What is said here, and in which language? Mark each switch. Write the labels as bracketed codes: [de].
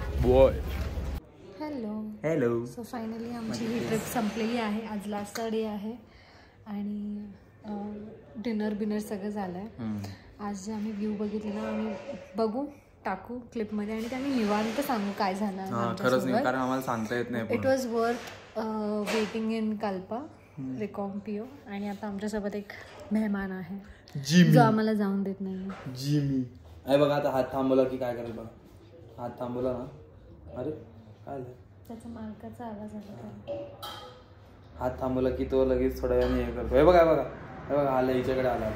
[en] Boy hello. [mr] So finally आमची ही trip संपलेली आहे. आज लास्टचा डे आहे आणि डिनर सगळं झालं आहे. आज जे आम्ही व्ह्यू बघितले ना, आम्ही बघू टाकू क्लिपमध्ये, आणि ते आम्ही निवांत सांगू काय झालं. खरंच नाही, कारण आम्हाला सांगता येत नाही. [en] It was worth waiting in Kalpa Reckong Peo. [mr] आणि आता आमच्यासोबत एक मेहमान आहे जो आम्हाला जाऊन देत नाही. जिमी अरे बघा, आता हात थांबवला की काय करेल बघा. हात थांबवला ना, अरे काय झालं, त्याचा मालकाचा आवाज आला. हात थांबवला की तो लगेच थोड्या वेळाने हे करतो. हे बघा आला, हिच्याकडे आला,